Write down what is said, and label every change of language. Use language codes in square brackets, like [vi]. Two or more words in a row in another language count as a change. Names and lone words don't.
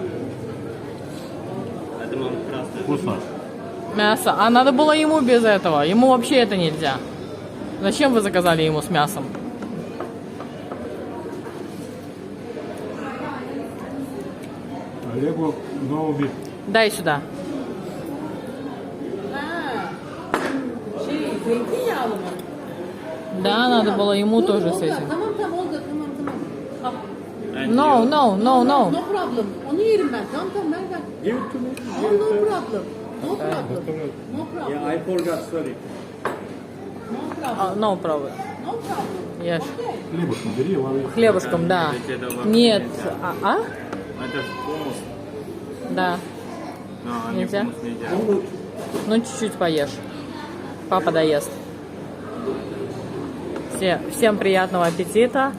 [ru] Вкусно. Мясо. А надо было ему без этого. Ему вообще это нельзя. Зачем вы заказали ему с мясом? Олегу новый. Дай сюда. [tr] Zeytinyağlı mı? [ru] Да, надо было ему тоже с этим. [tr] Tamam tamam oldu tamam tamam. [en] No, no, no, no. No problem. [tr] Onu yerim ben. Tamam tamam ver ver. [en] Give it to me. No problem. No problem. No problem. Yeah, I forgot, sorry. No problem. No problem. No [ru] Ешь. Хлебушком бери, лови. Хлебушком, да. Нет. А? Это же хумус. Да. Но Нельзя? хумус нельзя. Ну, чуть-чуть поешь. Папа доест. Всем приятного аппетита.